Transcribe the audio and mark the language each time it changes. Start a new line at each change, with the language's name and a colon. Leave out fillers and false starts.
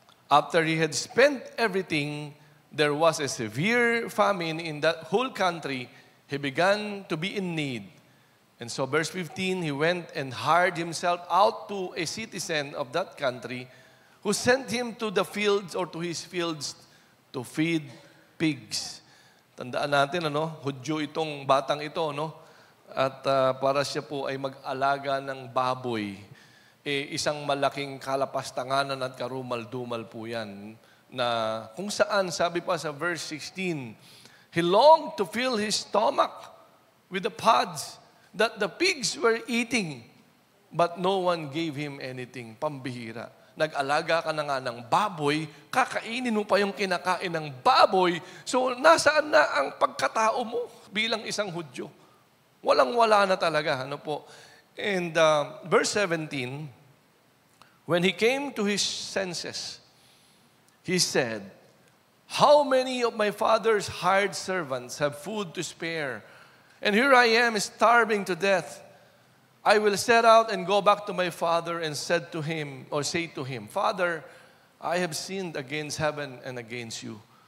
English: After he had spent everything, there was a severe famine in that whole country. He began to be in need. And so verse 15, he went and hired himself out to a citizen of that country who sent him to the fields or to his fields to feed pigs.
Filipino: Tandaan natin, Hudyo itong batang ito, At para siya po ay mag-alaga ng baboy. Isang malaking kalapastanganan at karumal-dumal po yan. Na kung saan, sabi pa sa
English: verse 16, he longed to fill his stomach with the pods that the pigs were eating, but no one gave him anything.
Filipino: Pambihira. Nag-alaga ka na nga ng baboy, kakainin mo pa yung kinakain ng baboy, so nasaan na ang pagkatao mo bilang isang Hudyo? Walang-wala na talaga.
English: And verse 17, when he came to his senses, he said, how many of my father's hired servants have food to spare? And here I am starving to death. I will set out and go back to my father and say to him, Father, I have sinned against heaven and against you.